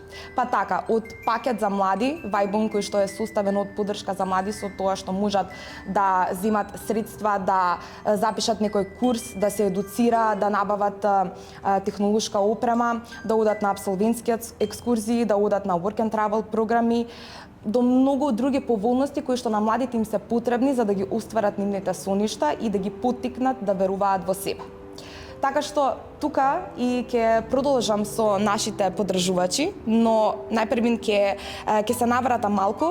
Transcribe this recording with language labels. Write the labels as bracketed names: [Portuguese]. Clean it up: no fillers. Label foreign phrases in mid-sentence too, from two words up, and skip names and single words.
[Macedonian] Па така, од пакет за млади Вајбун кој што е составен од поддршка за млади со тоа што можат да земат средства, да запишат некој курс, да се едуцира, да набават технолошка опрема, да одат на апсолвентски екскурзии, да одат на [English] work and travel [Macedonian] програми, до многу други поволности кои што на младите им се потребни за да ги остварат нивните соништа и да ги поттикнат да веруваат во себе. Така што тука и ќе продолжам со нашите поддржувачи, но најпрвин ќе се навратам малку.